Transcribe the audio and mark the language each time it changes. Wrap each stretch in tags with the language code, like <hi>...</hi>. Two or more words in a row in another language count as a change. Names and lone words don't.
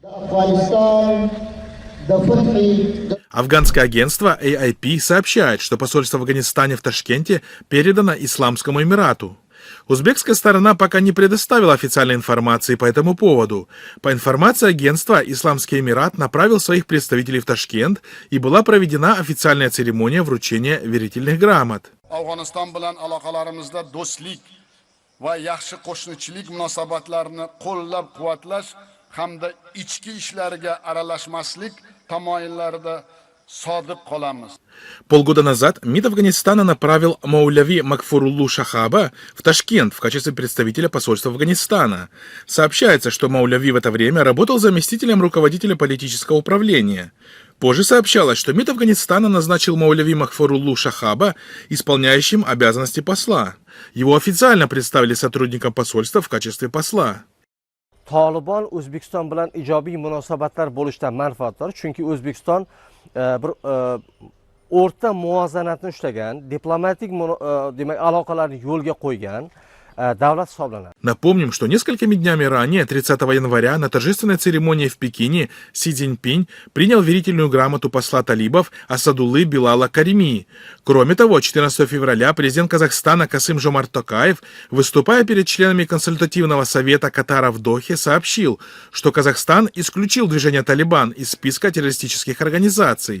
<ru>Афганское агентство AIP сообщает, что посольство в Афганистане в Ташкенте передано Исламскому Эмирату. Узбекская сторона пока не предоставила официальной информации по этому поводу. По информации агентства, Исламский Эмират направил своих представителей в Ташкент, и была проведена официальная церемония вручения верительных грамот.</ru> <uz>Afg'oniston bilan aloqalarimizda do'stlik va yaxshi qo'shnichilik munosabatlarini qo'llab-quvvatlash hamda ichki ishlariga aralashmaslik tamoyillarida sodiq qolamiz.</uz> <ru>Полгода назад МИД Афганистана направил Маулави Макфуруллу Шахаба в Ташкент в качестве представителя посольства Афганистана. Сообщается, что Маулави в это время работал заместителем руководителя политического управления. Позже сообщалось, что МИД Афганистана назначил Маулави Макфуруллу Шахаба исполняющим обязанности посла. Его официально представили сотрудникам посольства в качестве посла.</ru> <uz>Taliban O'zbekiston bilan ijobiy munosabatlar bo'lishdan manfaatdor, chunki O'zbekiston bir o'rta muvozanatni ushlagan, diplomatik demak aloqalarni yo'lga qo'ygan davlat hisoblanadi.</uz> <ru>Напомним, что несколькими днями ранее, 30 января, на торжественной церемонии в Пекине Си Цзиньпинь принял верительную грамоту посла талибов Асадуллы Билала Карими. Кроме того, 14 февраля президент Казахстана Касым-Жомарт Токаев, выступая перед членами консультативного совета Катара в Дохе, сообщил, что Казахстан исключил движение «Талибан» из списка террористических организаций.</ru>